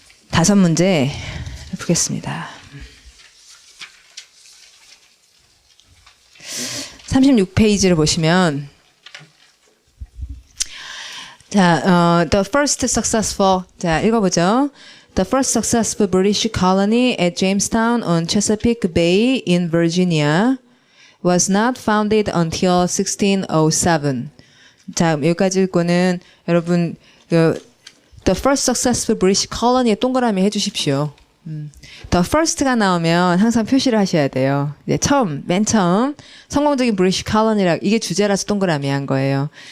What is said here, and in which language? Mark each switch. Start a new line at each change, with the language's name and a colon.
Korean: 5문제 풀겠습니다. 36페이지를 보시면 자,
English: the first successful
Korean: 자, 읽어보죠.
English: The first successful British colony at Jamestown on Chesapeake Bay in Virginia was not founded until 1607.
Korean: 자, 여기까지 읽고는 여러분
English: The first successful British colony
Korean: 에 동그라미 해주십시오. The first가 나오면 항상 표시를 하셔야 돼요. 이제 맨 처음 성공적인 British colony라 이게 주제라서 동그라미 한 거예요.